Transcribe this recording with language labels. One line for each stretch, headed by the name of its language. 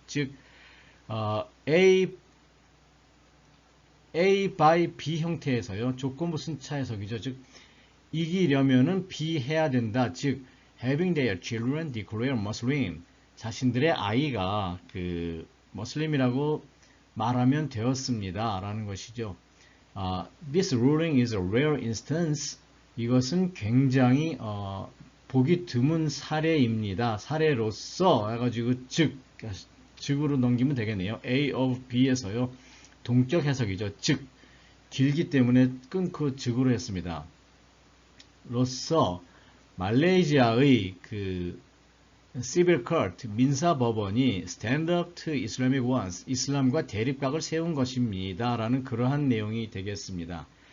Korean: 즉 A by B 형태에서요, 조건부 순차 해석이죠. 즉 이기려면은 B 해야 된다. 즉 having their children declare Muslim, 자신들의 아이가 그 머슬림이라고 말하면 되었습니다 라는 것이죠.
English: This ruling is a rare instance, 이것은 굉장히 보기 드문 사례입니다.
Korean: 사례로서 해가지고 즉으로 넘기면 되겠네요. A of B에서요, 동격 해석이죠. 즉 길기 때문에 끊고 즉으로 했습니다. 로서 말레이시아의 그 Civil Court, 민사법원이 Stand up to Islamic ones, 이슬람과 대립각을 세운 것입니다 라는 그러한 내용이 되겠습니다.